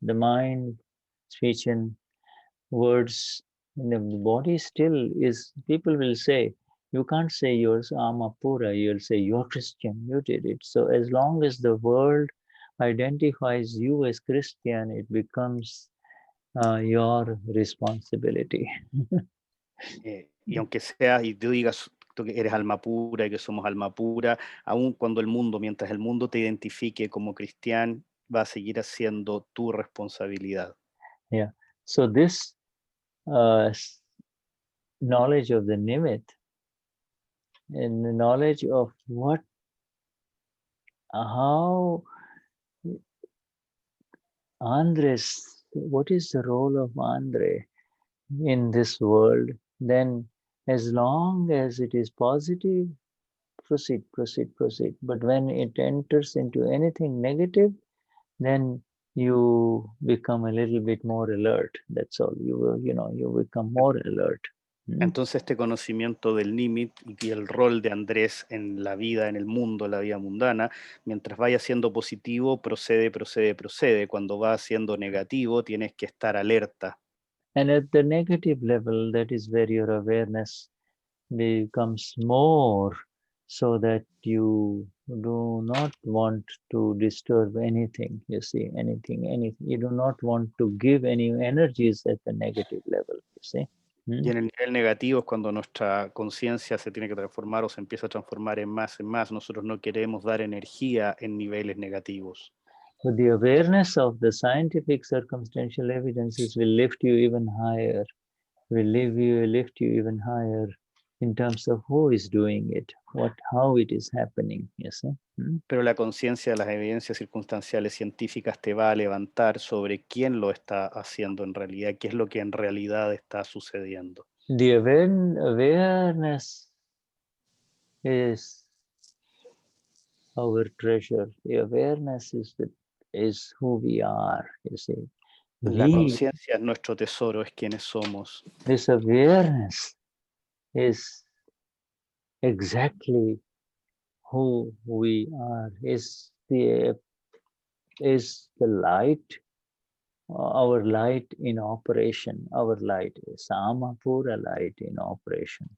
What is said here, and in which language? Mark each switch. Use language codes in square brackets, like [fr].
[en] The mind, speech, and words, the body still is. People will say, you can't say you're Amapura, you'll say you're Christian, you did it. So as long as the world identifies you as Christian, it becomes your responsibility. [es] Y aunque seas, y tú digas tú que eres alma pura y que somos alma pura, aun cuando mientras el mundo te identifique como cristiano, va a seguir siendo tu responsabilidad. [en] Yeah. So this knowledge of the nimit and the knowledge of how Andres, what is the role of Andre in this world, then as long as it is positive, proceed. But when it enters into anything negative, then you become a little bit more alert. That's all. You become more alert. [es] Entonces este conocimiento del nimit y el rol de Andrés en la vida, en el mundo, en la vida mundana, mientras vaya siendo positivo, procede. Cuando va siendo negativo, tienes que estar alerta. [en] And at the negative level, that is where your awareness becomes more, so that you do not want to disturb anything, you see, anything. You do not want to give any energies at the negative level, you see. [es] Y en el nivel negativo es cuando nuestra conciencia se tiene que transformar o se empieza a transformar en más. Nosotros no queremos dar energía en niveles negativos. [en] But the awareness of the scientific circumstantial evidences will lift you even higher, lift you even higher in terms of who is doing it, how it is happening, you see. [es] Pero la conciencia de las evidencias circunstanciales científicas te va a levantar sobre quién lo está haciendo en realidad, qué es lo que en realidad está sucediendo. [en] The awareness is our treasure. The awareness is who we are, you see. [es] La conciencia es nuestro tesoro, es quienes somos. [en] This awareness is exactly who we are, is the light, our light in operation. Our light is Samapura light in operation.